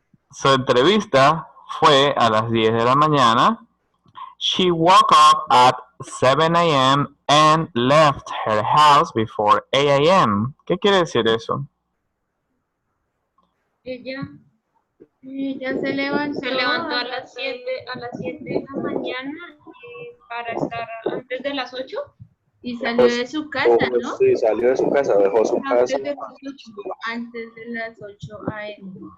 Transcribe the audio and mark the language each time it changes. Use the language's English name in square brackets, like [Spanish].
[Spanish] Su entrevista fue a las 10 de la mañana. [English] She woke up at 7 a.m. and left her house before 8 a.m. [Spanish] ¿Qué quiere decir eso? Ella se levantó a las 7 de la mañana para estar antes de las 8 y salió de su casa, ¿no? Sí, salió de su casa, dejó su casa. Antes de las 8 a.m.